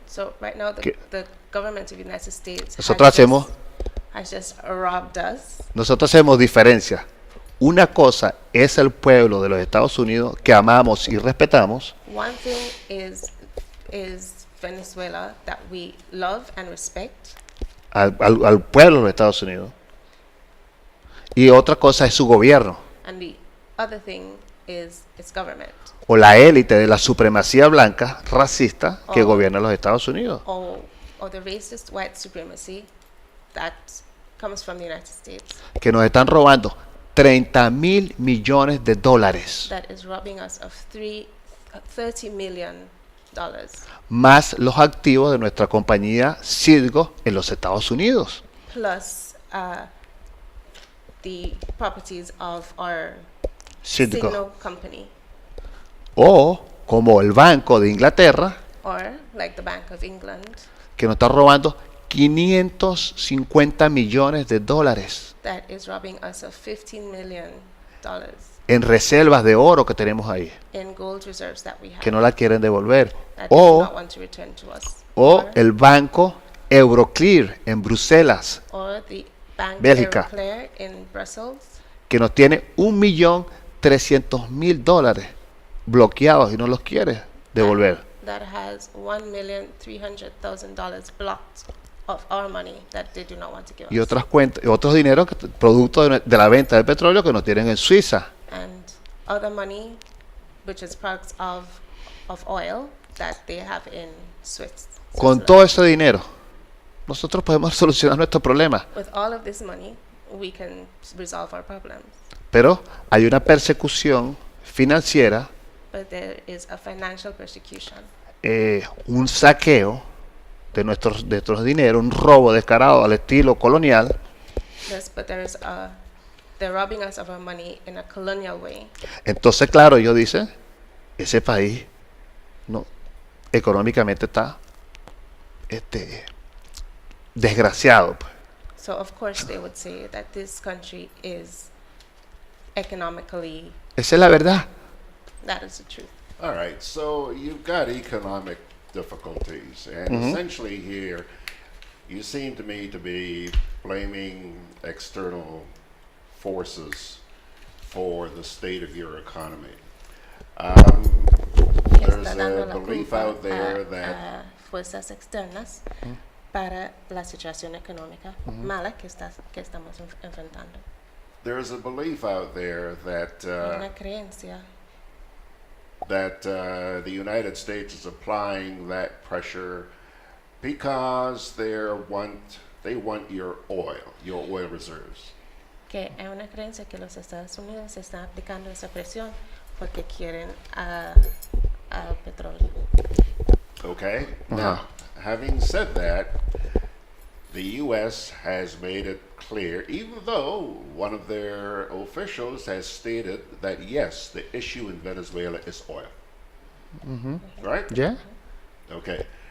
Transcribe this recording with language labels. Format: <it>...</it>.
<en>So right now, the government of the United States</en> <es>Nosotros</es> <en>has just robbed us.</en> <es>hacemos diferencia. Una cosa es el pueblo de los Estados Unidos que amamos y respetamos.</es> <en>One thing is Venezuela that we love and respect,</en> <es>Al pueblo de los Estados Unidos. Y otra cosa es su gobierno</es> <en>and the other thing is its government,</en> <es>o la élite de la supremacía blanca racista que Oh. gobierna los Estados Unidos.</es> <en>or the racist white supremacy that comes from the United States,</en> <es>Que nos están robando 30.000 millones de dólares,</es> <en>that is robbing us of $30 million,</en> <es>más los activos de nuestra compañía Citgo en los Estados Unidos.</es> <en>plus the properties of our Citgo. signal company,</en> <es>O como el Banco de Inglaterra,</es> <en>or like the Bank of England,</en> <es>que nos está robando 550 millones de dólares</es> <en>that is robbing us of $15 million</en> <es>en reservas de oro que tenemos ahí,</es> <en>in gold reserves that we have,</en> <es>que no la quieren devolver.</es> <en>that they do</en> <es>O</es> <en>not want to return to us,</en> <es>o el banco Euroclear en Bruselas,</es> <en>or the Bank</en> <es>Bélgica.</es> <en>Euroclear in Brussels,</en> <es>que nos tiene 1.300.000 dólares bloqueados y no los quiere devolver.</es> <en>that has $1,300,000 blocked of our money that they do not want to give</en> <es>Y</es> <en>us,</en> <es>otras cuentas, otros dineros producto de la venta del petróleo que nos tienen en Suiza.</es> <en>and other money, which is products of oil that they have in</en> <es>Con todo ese dinero, nosotros podemos solucionar nuestros problemas.</es> <en>With all of this money, we can resolve our problems.</en> <es>Pero hay una persecución financiera,</es> <en>But there is a financial persecution,</en> <es>un saqueo de nuestros dinero, un robo descarado al estilo colonial.</es> <en>but they're robbing us of our money in a colonial way.</en> <es>Entonces, claro, ellos dicen, ese país no económicamente está desgraciado. Pues.</es> <en>So of course they would say that this country is economically.</en> <es>Esa es la verdad.</es> <en>That is the truth. All right, so you've got economic difficulties, and essentially here, you seem to me to be blaming external forces for the state of your economy. There's a belief out there that</en> <es>fuerzas externas para la situación económica mala que estamos enfrentando.</es> <en>there's a belief out there that</en> <es>Una creencia</es> <en>that the United States is applying that pressure because they want your oil reserves.</en> <es>que es una creencia que los Estados Unidos están aplicando esa presión porque quieren al petróleo.</es> <en>Okay. Now, having said that, the U.S. has made it clear, even though one of their officials has stated that yes, the issue in Venezuela is oil. Right? Yeah. Okay.</en>